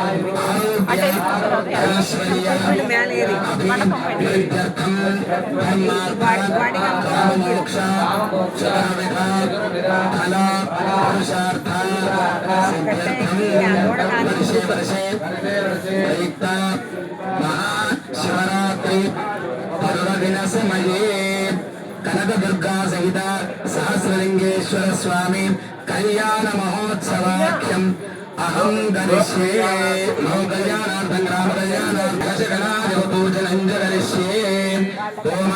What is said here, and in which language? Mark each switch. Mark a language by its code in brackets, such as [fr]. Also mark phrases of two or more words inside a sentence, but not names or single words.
[sa] ఐశ్వర్య అభివృద్ధ్యర్థం ధర్మార్థ ఫల పురుషార్థ వర్షే వర్షే ప్రయుక్త महाशिवरात्रि पर्वदिन समये कनकदुर्गा सहित सहस्रलिंगेश्वर स्वामी कल्याण महोत्सवाख्यम अहं करिष्ये मम कल्याणार्थं ग्राम कल्याणार्थं करिष्ये ओमा